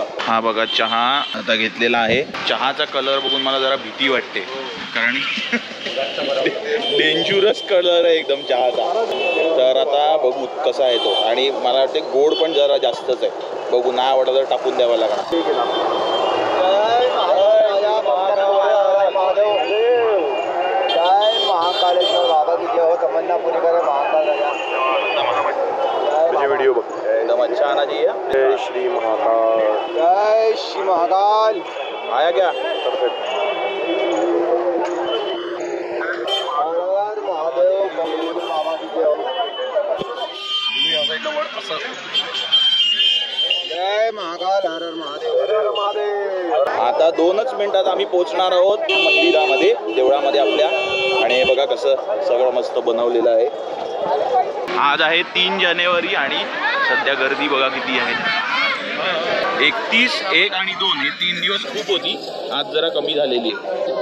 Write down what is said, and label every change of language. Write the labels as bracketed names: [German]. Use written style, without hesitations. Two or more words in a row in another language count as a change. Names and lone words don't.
[Marathi] हा बघा चहा आता घेतलेला आहे, चहाचा कलर बघून मला जरा भीती वाटते कारण [English] dangerous color [Marathi] आहे एकदम चहाचा। तर आता बघू कसा आहे तो, आणि मला वाटते गोड पण जरा जास्तच आहे, बघू नाही आवडलं तर टाकून द्यावा लागणार। [Hindi] महाकालेश्वर बाबा की जय हो, तमन्ना पूरी करे महाकाल राजा। वीडियो बघ एकदम अच्छा आना चाहिए। जय श्री महाकाल, जय श्री महाकाल। आया क्या? परफेक्ट। महादेव बाबा की जय हो। जय महाकाल, हर हर महादेव, हर हर महादेव। [Marathi] आता 2च मिनिटात आम्ही पोहोचणार आहोत मंदिरामध्ये, देवळामध्ये आपल्या, आणि हे बघा कसं सगळं मस्त बनवलेलं आहे। आज आहे 3 जानेवारी आणि सध्या गर्दी बघा किती आहे। 31, 1 आणि 2 हे 3 दिवस खूप होती, आज जरा कमी झालेली आहे।